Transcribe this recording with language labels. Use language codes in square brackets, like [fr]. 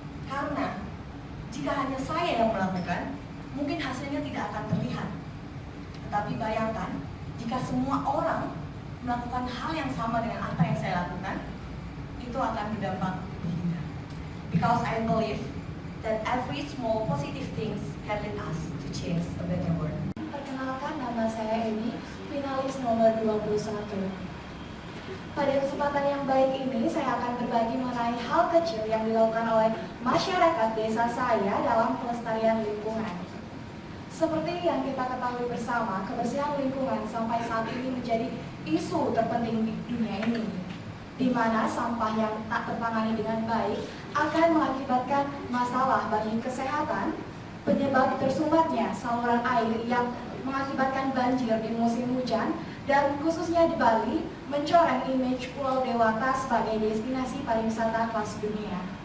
[id] Karena jika hanya saya yang melakukan, mungkin hasilnya tidak akan terlihat. Tetapi bayangkan, jika semua orang melakukan hal yang sama dengan apa yang saya lakukan, itu akan berdampak lebih indah. [en] Because I believe that every small positive things can lead us to change a better world. [id] Perkenalkan, nama saya Emi, finalis nomor 21. Pada kesempatan yang baik ini, saya akan berbagi mengenai hal kecil yang dilakukan oleh masyarakat desa saya dalam pelestarian lingkungan. Seperti yang kita ketahui bersama, kebersihan lingkungan sampai saat ini menjadi isu terpenting di dunia ini, di mana sampah yang tak tertangani dengan baik akan mengakibatkan masalah bagi kesehatan, penyebab tersumbatnya saluran air yang mengakibatkan banjir di musim hujan, dan khususnya di Bali, mencoreng image Pulau Dewata sebagai destinasi pariwisata kelas dunia.